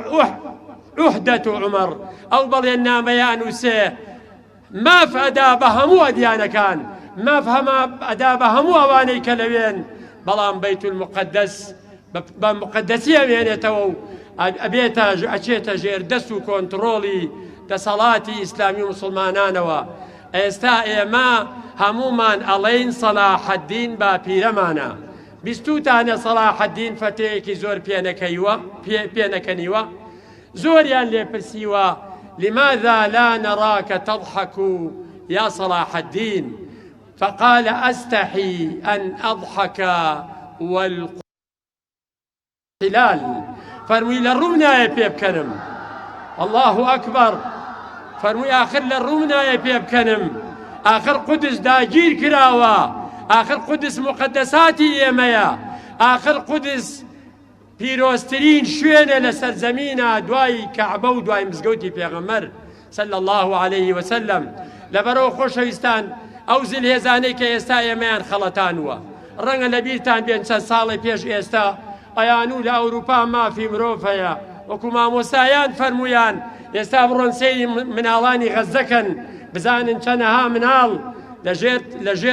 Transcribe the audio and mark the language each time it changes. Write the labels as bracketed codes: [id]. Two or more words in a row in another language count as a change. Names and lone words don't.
[ar] عهدة عمر [ckb] ئەو بەڵێن نامەیە ئەنووسێ ماف ئەدا بە هەموو ئەدیانەکان ماف ئەدا بە هەموو ئەوانەی کە لەوێن بەڵام بەیت المقدس بە مقدسی ئەوێنێتەوە و ئەبێتە ئەچێتە ژێر دەست و کۆنتڕۆڵی دەسەڵاتی ئیسلامی مسلمانانەوە. ئێستا ئێمە هەمومان ئەڵێین سەلاح الدین باپیرەمانە بیستوتانە سەلاح الدین فەتەیەکی زۆر پێنەکەنیوە زۆریان لێپرسیوە [ar] لماذا لا نراك تضحك يا صلاح الدين فقال أستحي أن أضحك والقلال [ckb] فەرمووی لە ڕوو نایە پێ بکەنم [ar] الله ئەکبەر [ckb] فەرمووی آخر لە ڕوو نایە پێ بکەنم آخر قودس داگیر کراوە آخر قودس مقدساتی ئێمەیە آخر قودس پیرۆزترین شوێنە لەسەر زەمینە دوای کەعبە و دوای مزگەوتی پێغەمبەر [ar] صلى الله عليه وسلم [ckb] لەبەرەوە خۆشەویستان ئەو زلهێزانەی کە ئێستا ئێمەیان خەڵەتانوە ڕەنگە لە بیرتان بێن چەند ساڵی پێش ئێستا ئەیانوو لە ئەوروپا مافی مرۆڤ هەیە وەکو مامۆستایان فەرمویان ئێستا بڕۆن سەیری مناڵانی غەزەکەن بزانن چەنەها مناڵ لەژێر